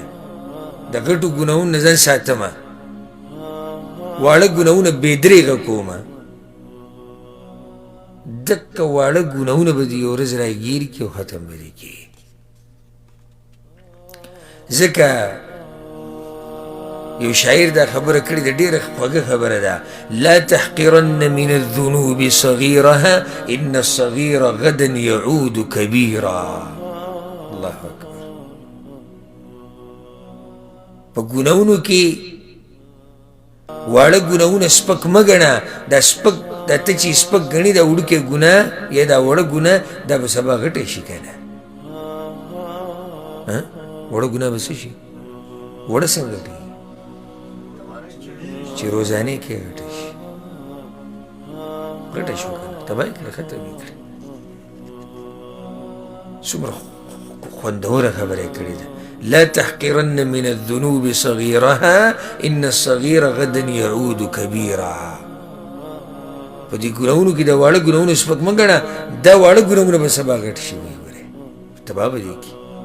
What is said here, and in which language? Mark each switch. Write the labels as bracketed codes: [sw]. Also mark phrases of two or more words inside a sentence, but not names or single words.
[ps] د غټو ګناهونو نه ځان ساتمه، واړه ګناهونه بې درېغه کومه، دکه واړه ګناهونه به دې یو ورځ راګیر کړي او ختم به دې کړي. ځکه یو شاعر دا خبره کړې ده، ډېره خوږه خبره ده، [ar] لا تحقرن من الذنوب صغيرها ان الصغير غدا يعود كبيرا. الله اکبر. [ps] په ګناهونو کې واړه ګناهونه سپک مه ګڼه. دا سپک دا ته چې سپک ګڼي دا وړوکی ګناه یا دا وړه ګناه دا به سبا غټی شي که نه. وړه ګناه به څه شي؟ وړه څنګه غټېږي؟ چې روزانې کې غټه شي. غټه شو که نه، تباه یې کړه، ختم یې کړه. څومره خوندوره خبره یې کړې ده. [ar] لا تحقرن من الذنوب صغيرها ان الصغير غدا يعود كبيرا. [ps] په دې ګناهونو کې د واړه ګناهونو سپک مه ګڼه، دا واړه ګناهونه به سبا غټ شي، وایي ګورې تباه به دې کړي.